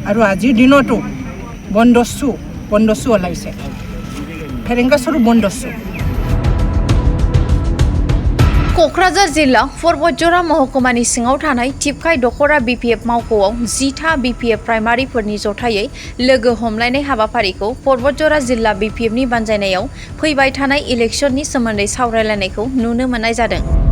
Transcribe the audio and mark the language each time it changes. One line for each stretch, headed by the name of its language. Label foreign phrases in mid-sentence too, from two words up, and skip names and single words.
Assamese: আৰু আজিৰ দিনতো বনদস্যু ওলাইছে ফেৰেংগা স্বৰূপ বনদস্যু
Bodo: क'क्राझार जिल्ला परबतजरा महकुमानि सिङाव थानाय टिपकाय दखरा BPF मावख'आव 10था BPF प्राइमारिफोरनि जथायै लोगो हमलायनाय हाबाफारिखौ परबतजरा जिल्ला BPFनि बानजायनायाव फैबाय थानाय इलेक्शननि सोमोन्दै सावरायलायनायखौ नुनो मोननाय जादों।